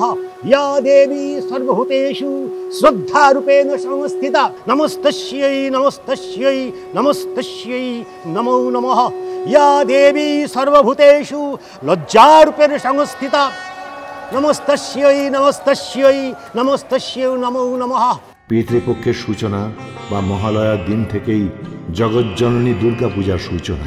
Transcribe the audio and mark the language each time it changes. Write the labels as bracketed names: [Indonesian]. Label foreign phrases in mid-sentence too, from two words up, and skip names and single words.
[Sanskrit] या देवी सर्वभूतेषु श्रद्धारूपेण संस्थिता नमस्तस्यै नमस्तस्यै नमस्तस्यै नमो नमः। या देवी सर्वभूतेषु लज्जारूपेण संस्थिता नमस्तस्यै नमस्तस्यै नमस्तस्यै नमो नमः। [Bangla] পিতৃপক্ষের সূচনা বা মহালয়ার দিন থেকেই জগজ্জননী দুর্গা পূজার সূচনা।